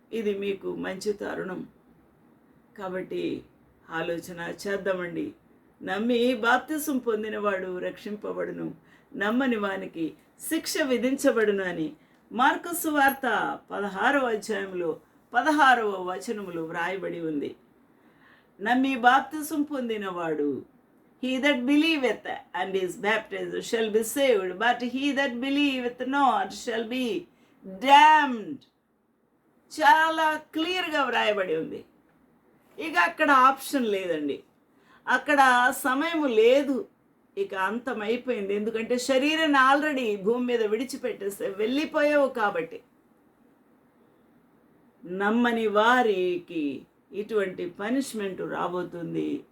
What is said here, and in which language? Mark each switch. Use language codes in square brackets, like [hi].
[te] ఇది మీకు మంచి తరుణం. కాబట్టి ఆలోచన చేద్దామండి. నమ్మి బాప్తిసం పొందినవాడు రక్షింపబడును, నమ్మని వానికి శిక్ష విధించబడును అని మార్కు సువార్త 16వ అధ్యాయంలో 16వ వచనములో వ్రాయబడి ఉంది. నమ్మి బాప్తిసం పొందినవాడు, [en] he that believeth and is baptized shall be saved, but he that believeth not shall be damned. [te] చాలా క్లియర్గా వ్రాయబడి ఉంది. ఇక అక్కడ ఆప్షన్ లేదండి, అక్కడ సమయం లేదు, ఇక అంతమైపోయింది. ఎందుకంటే శరీరాన్ని ఆల్రెడీ భూమి మీద విడిచిపెట్టేస్తే వెళ్ళిపోయావు. కాబట్టి నమ్మని వారికి ఇటువంటి పనిష్మెంట్ రాబోతుంది.